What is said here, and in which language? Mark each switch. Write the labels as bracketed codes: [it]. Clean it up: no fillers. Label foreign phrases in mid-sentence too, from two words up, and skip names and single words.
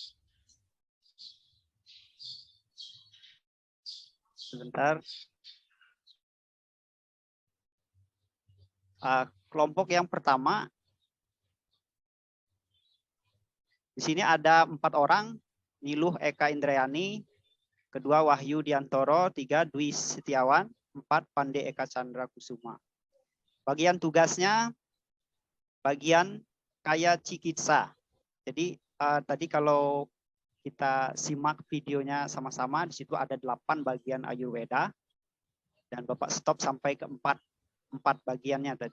[id] Sebentar. Kelompok yang pertama. Di sini ada 4 orang. Niluh Eka Indrayani. Kedua Wahyu Diantoro. 3 Dwi Setiawan. 4 Pande Eka Chandra Kusuma. Bagian tugasnya. Bagian Kaya Cikitsa. Jadi tadi kalau kita simak videonya sama-sama, di situ ada 8 bagian Ayurveda dan Bapak stop sampai ke 4 bagiannya tadi.